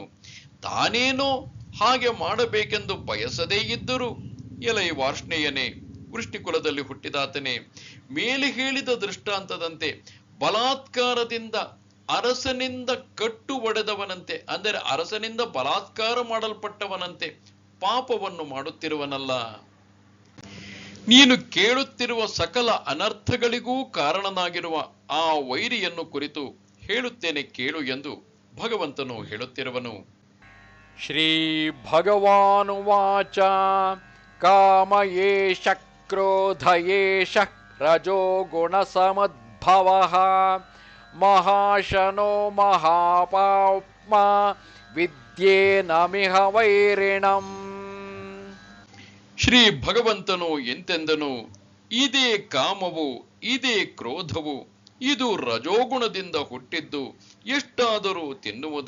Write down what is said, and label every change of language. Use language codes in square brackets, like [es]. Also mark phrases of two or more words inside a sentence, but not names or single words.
[kn] ತಾನೇನೋ ಹಾಗೆ ಮಾಡಬೇಕೆಂದು ಬಯಸದೇ ಇದ್ದರೂ, ಎಲೈ ವಾರ್ಷ್ಣೇಯನೇ, ವೃಷ್ಟಿಕುಲದಲ್ಲಿ ಹುಟ್ಟಿದಾತನೇ, ಮೇಲೆ ಹೇಳಿದ ದೃಷ್ಟಾಂತದಂತೆ ಬಲಾತ್ಕಾರದಿಂದ ಅರಸನಿಂದ ಕಟ್ಟು ಒಡೆದವನಂತೆ, ಅಂದರೆ ಅರಸನಿಂದ ಬಲಾತ್ಕಾರ ಮಾಡಲ್ಪಟ್ಟವನಂತೆ ಪಾಪವನ್ನು ಮಾಡುತ್ತಿರುವನಲ್ಲ. ನೀನು ಕೇಳುತ್ತಿರುವ ಸಕಲ ಅನರ್ಥಗಳಿಗೂ ಕಾರಣನಾಗಿರುವ ಆ ವೈರಿಯನ್ನು ಕುರಿತು ಹೇಳುತ್ತೇನೆ ಕೇಳು ಎಂದು ಭಗವಂತನು ಹೇಳುತ್ತಿರುವನು. [sa] ಶ್ರೀ ಭಗವಾನುವಾಚ ಕಾಮ ಏಷ ಕ್ರೋಧ ಏಷ ರಜೋ ಗುಣ ಸಮದ್ಭವಃ ಮಹಾಶನೋ ಮಹಾಪಾಪ್ಮ ವಿದ್ಯೇನಮಿಹ ವೈರಿಣಂ. [kn] ಶ್ರೀ ಭಗವಂತನು ಎಂತೆಂದನು, ಇದೇ ಕಾಮವು, ಇದೇ ಕ್ರೋಧವು, ಇದು ರಜೋಗುಣದಿಂದ ಹುಟ್ಟಿದ್ದು, ಎಷ್ಟಾದರೂ ತಿನ್ನುವುದು.